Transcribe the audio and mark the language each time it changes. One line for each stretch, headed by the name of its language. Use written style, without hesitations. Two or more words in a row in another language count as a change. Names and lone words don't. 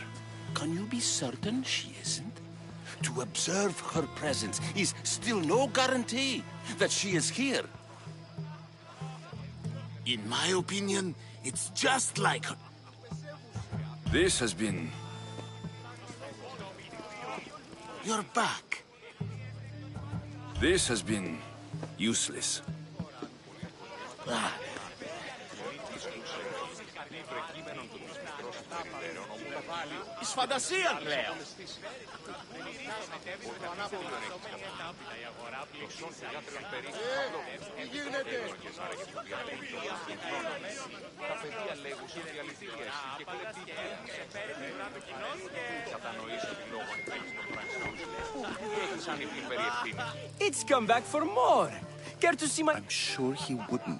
English: Can you be certain she isn't? To observe her presence is still no guarantee that she is here. In my opinion, it's just like her. This has been... You're back. This has been... useless.
Greek: Εις φαντασία, λέω. Τι γίνεται?
English: It's come back for more. Care to see my... I'm sure he wouldn't.